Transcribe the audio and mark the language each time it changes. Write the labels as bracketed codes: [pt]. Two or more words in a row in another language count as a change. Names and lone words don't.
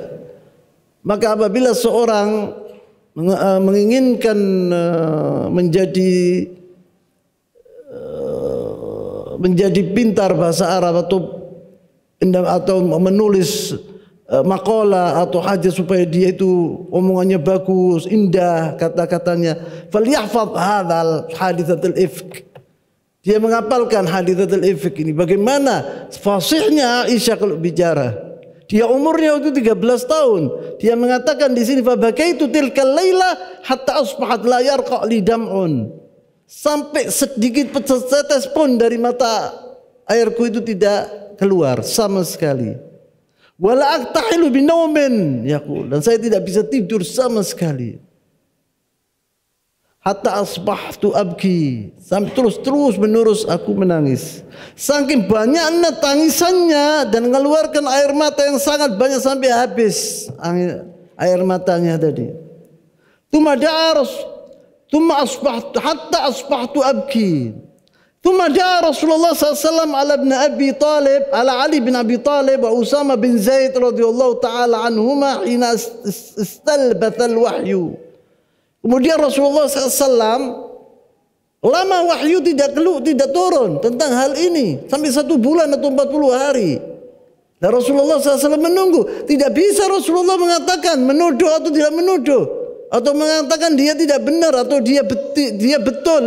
[id] Maka apabila seorang menginginkan menjadi pintar bahasa Arab atau menulis makalah atau hajat supaya dia itu omongannya bagus, indah kata-katanya, [ar] فليحفظ هذه حادثة الإفك. [id] Dia menghafalkan [ar] حادثة الإفك [id] ini. Bagaimana fasihnya Aisyah kalau bicara. Dia umurnya waktu 13 tahun. Dia mengatakan di sini [ar] فبكيت تلك الليلة حتى أصبحت لا يرقأ لي دمع. Sampai sedikit setetes pun dari mata airku itu tidak keluar sama sekali. ولا أكتحل بنوم، يقول, [id] dan saya tidak bisa tidur sama sekali. [ar] حتى أصبحت أبكي, [id] sampai terus menerus aku menangis. Saking banyaknya tangisannya dan mengeluarkan air mata yang sangat banyak sampai habis air matanya tadi. [ar] ثم أصبحت حتى أصبحت أبكي. ثم جاء رسول الله ﷺ على ابن أبي طالب، على علي بن أبي طالب وأسامة بن زيد رضي الله تعالى عنهما حين استلبث الوحي. [id] Kemudian Rasulullah SAW lama wahyu tidak turun tentang hal ini sampai 1 bulan atau 40 hari. Dan Rasulullah SAW menunggu. Tidak bisa Rasulullah mengatakan menuduh atau tidak menuduh, atau mengatakan dia tidak benar atau dia betul.